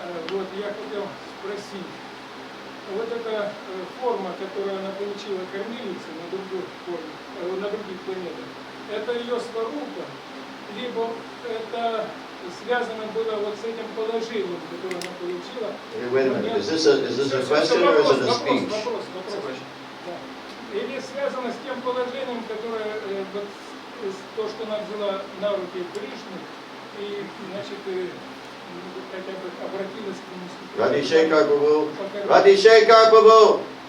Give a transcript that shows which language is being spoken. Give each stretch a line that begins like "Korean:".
Russian: Вот я хотел спросить, вот эта форма, которую она получила кормилицей на других планетах, это ее сварупа, либо это связано было вот с этим положением, которое она получила.
English: Wait a minute, is this a question or is it a speech?
Russian: Вопрос. Да. Или связано с тем положением, которое вот, то, что она взяла на руки Кришну, и, значит, хотя бы обратилась к нему.
Sanskrit: Radhe Shekhar Prabhu. Radhe Shekhar Prabhu.